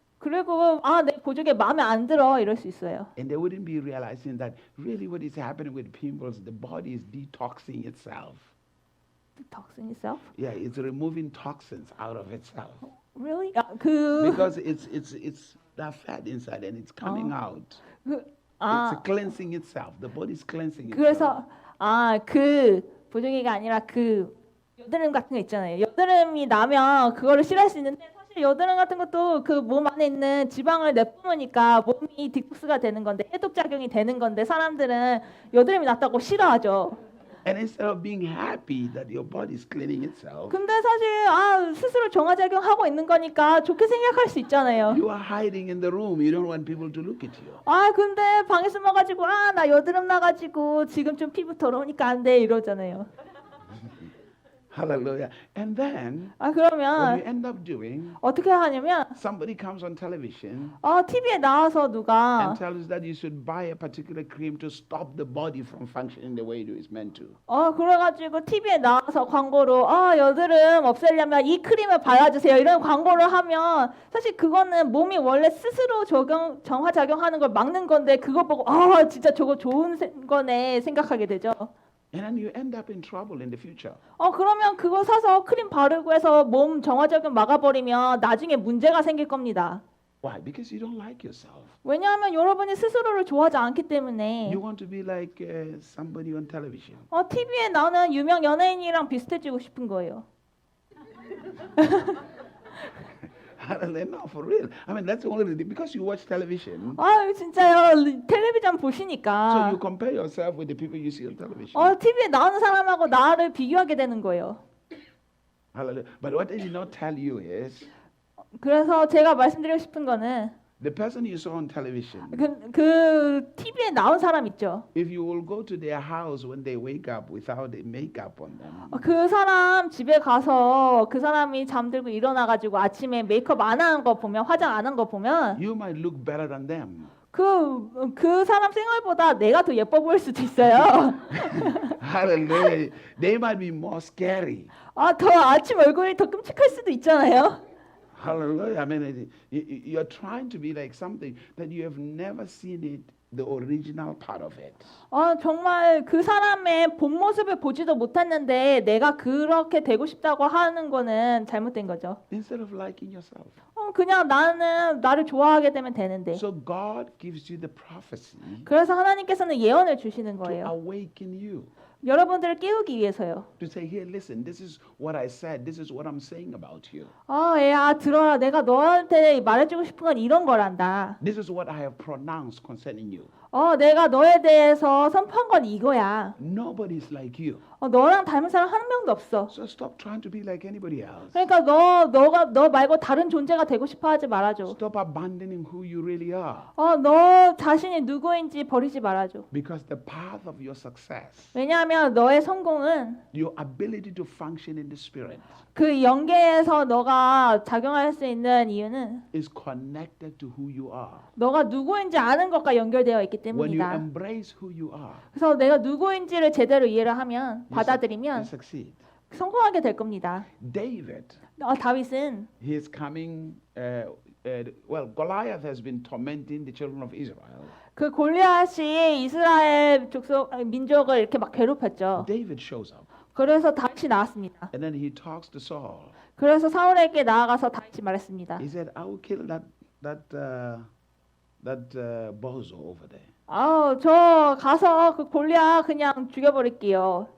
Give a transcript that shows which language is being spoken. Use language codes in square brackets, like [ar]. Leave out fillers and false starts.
[ko] 그리고 내 보조개 마음에 안 들어 이럴 수 있어요. [en] And they wouldn't be realizing that really what is happening with pimples, the body is detoxing itself. Toxin itself? Yeah, it's removing toxins out of itself. Really? Because it's that fat inside and it's coming out. It's cleansing itself. The body is cleansing itself. [ko] 그래서 그 보조개가 아니라 그 여드름 같은 거 있잖아요. 여드름이 나면 그거를 싫어할 수 있는데 사실 여드름 같은 것도 그 몸 안에 있는 지방을 내뿜으니까 몸이 디톡스가 되는 건데 해독 작용이 되는 건데 사람들은 여드름이 났다고 싫어하죠. [en] And instead of being happy that your body is cleaning itself, [ko] 근데 사실 스스로 정화작용하고 있는 거니까 좋게 생각할 수 있잖아요. [en] you are hiding in the room. You don't want people to look at you. [ko] 근데 방에 숨어가지고 나 여드름 나가지고 지금 좀 피부 더러우니까 안 돼 이러잖아요. [en] Hallelujah. And then what [ko] 그러면 [en] you end up doing, [ko] 어떻게 하냐면 [en] somebody comes on television [ko] TV에 나와서 누가 [en] and tells us that you should buy a particular cream to stop the body from functioning the way it is meant to. [ko] 그래가지고 TV에 나와서 광고로 여드름 없애려면 이 크림을 발라주세요 이런 광고를 하면 사실 그거는 몸이 원래 스스로 정화작용하는 걸 막는 건데 그거 보고 진짜 저거 좋은 거네 생각하게 되죠. [en] And then you end up in trouble in the future. [ko] 그러면 그거 사서 크림 바르고 해서 몸 정화작용 막아버리면 나중에 문제가 생길 겁니다. [en] Why? Because you don't like yourself. [ko] 왜냐하면 여러분이 스스로를 좋아하지 않기 때문에 [en] You want to be like somebody on television. [ko] TV에 나오는 유명 연예인이랑 비슷해지고 싶은 거예요. [en] No, for real. I mean, that's only because you watch television. [ko] 진짜요. 텔레비전 [en] So [ko] 보시니까 [en] you compare yourself with the people you see on television. [ko] TV에 나오는 사람하고 나를 비교하게 되는 거예요. [en] Hallelujah. But what I did not tell you is [ko] 그래서 제가 말씀드리고 싶은 거는 [en] the person you saw on television. [ko] 그 TV에 나온 사람 있죠. [en] If you will go to their house when they wake up without the makeup on them, [ko] 그 사람 집에 가서 그 사람이 잠들고 일어나가지고 아침에 메이크업 안 한 거 보면 화장 안 한 거 보면 [en] you might look better than them. [ko] 그 사람 생활보다 내가 더 예뻐 보일 수도 있어요. [en] Hallelujah. They might be more scary. [ko] 더 아침 얼굴이 더 끔찍할 수도 있잖아요. [en] Hallelujah. I mean, you're trying to be like something that you have never seen it, the original part of it. [ko] 정말 그 사람의 본 모습을 보지도 못했는데 내가 그렇게 되고 싶다고 하는 거는 잘못된 거죠. [en] Instead of liking yourself. [ko] 그냥 나는 나를 좋아하게 되면 되는데. [en] So God gives you the prophecy [ko] 그래서 하나님께서는 예언을 주시는 [en] to [ko] 거예요. [en] awaken you. [ko] 여러분들을 깨우기 위해서요. [en] To say, here, listen, this is what I said. This is what I'm saying about you. [ko] 얘야 들어라. 내가 너한테 말해주고 싶은 건 이런 거란다. [en] This is what I have pronounced concerning you. [ko] 내가 너에 대해서 선포한 건 이거야. [en] Nobody is like you. [ko] 너랑 닮은 사람 한 명도 없어. [en] So stop trying to be like anybody else. [ko] 그러니까 너 말고 다른 존재가 되고 싶어하지 말아줘. [en] Stop abandoning who you really are. [ko] 너 자신이 누구인지 버리지 말아줘. [en] Because the path of your success, [ko] 왜냐하면 너의 성공은 [en] your ability to function in the spirit, [ko] 그 연계에서 너가 작용할 수 있는 이유는 [en] is connected to who you are. [ko] 너가 누구인지 아는 것과 연결되어 있기 [en] When you [ko] 때문이다. [en] embrace who you are, [ko] 그래서 내가 누구인지를 제대로 이해를 하면 [en] you [ko] 받아들이면 [en] succeed. [ko] 성공하게 될 겁니다. [en] David, [ko] 다윗은 [en] he is coming. Well, Goliath has been tormenting the children of Israel. [ko] 그 골리앗이 이스라엘 민족을 이렇게 막 괴롭혔죠. [en] David shows up, [ko] 그래서 다윗이 나왔습니다. [en] and then he talks to Saul. [ko] 그래서 사울에게 나아가서 다윗이 말했습니다. [en] He said, "I will kill that bozo over there." [ko] 저 가서 그 골리앗 그냥 죽여버릴게요.